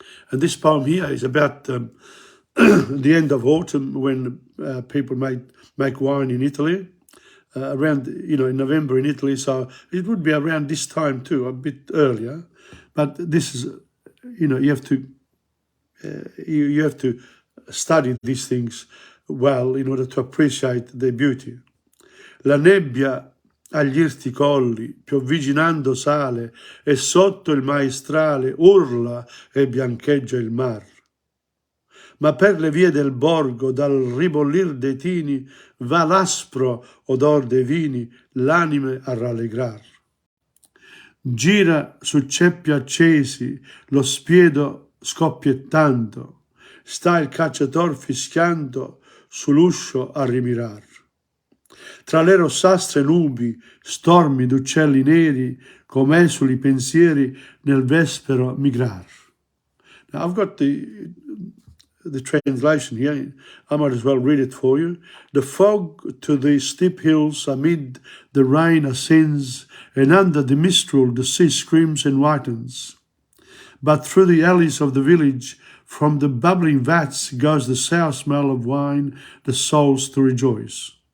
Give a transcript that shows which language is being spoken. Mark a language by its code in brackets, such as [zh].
[en] And this poem here is about the end of autumn, when people make wine in Italy, around, in November in Italy, so it would be around this time too, a bit earlier, but this is, you have to study these things well in order to appreciate their beauty. [it] La nebbia agli irti colli, piovviginando sale, e sotto il maestrale urla e biancheggia il mar. Ma per le vie del borgo, dal ribollir dei tini, va l'aspro odor dei vini, l'anime a rallegrar. Gira su ceppi accesi, lo spiedo scoppiettando, sta il cacciator fischiando sull'uscio a rimirar. Tra le rossastre nubi, stormi d'uccelli neri, come esuli pensieri nel vespero migrar. [en] Now I've got the translation here. I might as well read it for you. The fog to the steep hills amid the rain ascends, and under the mistral the sea screams and whitens. But through the alleys of the village, from the bubbling vats goes the sour smell of wine, the souls to rejoice.